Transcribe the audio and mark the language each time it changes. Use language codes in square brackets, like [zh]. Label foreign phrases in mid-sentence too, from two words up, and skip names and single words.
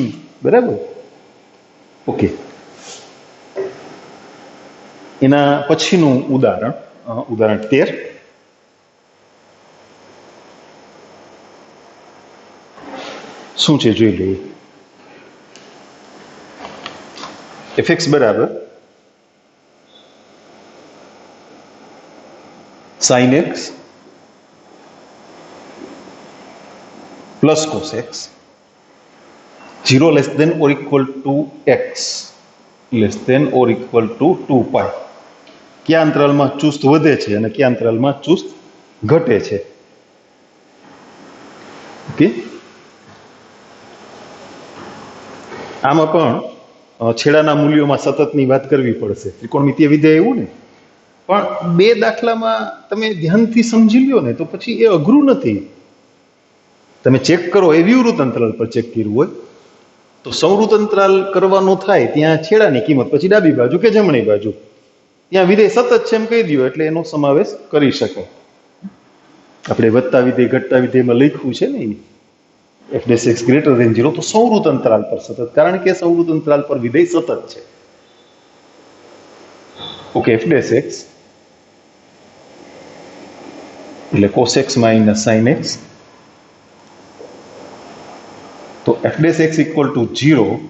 [gu] બરાબર. ઓકે. એના પછીનું ઉદાહરણ 13. શું છે જોઈ લઈએ. [en] fx બરાબર sin x plus cos x 0 less than or equal to x less than or equal to 2 pi. [gu] કયા અંતરાલમાં ચુસ્ત વધે છે અને કયા અંતરાલમાં ચુસ્ત ઘટે છે. ઓકે. આમાં પણ છેડાના મૂલ્યોમાં સતતની વાત કરવી પડશે. ત્રિકોણમિતીય વિધેય એવું ને, પણ બે દાખલામાં તમે ધ્યાનથી સમજી લ્યો ને તો પછી એ અઘરું નથી. તમે ચેક કરો એ વિવૃત અંતરાલ પર ચેક કર્યું હોય તો સંવૃત અંતરાલ કરવાનો થાય ત્યાં છેડાની કિંમત પછી ડાબી બાજુ કે જમણી બાજુ, ત્યાં વિધેય સતત છે એમ કહી દો એટલે એનો સમાવેશ કરી શકાય. આપણે વધતા વિધેય ઘટતા વિધેયમાં લખ્યું છે ને f ' x [en] greater than 0 [gu] તો સંવૃત અંતરાલ પર સતત, કારણ કે સંવૃત અંતરાલ પર વિધેય સતત છે. [en] ઓકે. f ' x એટલે cos x minus sin x, તો f ' x equal to 0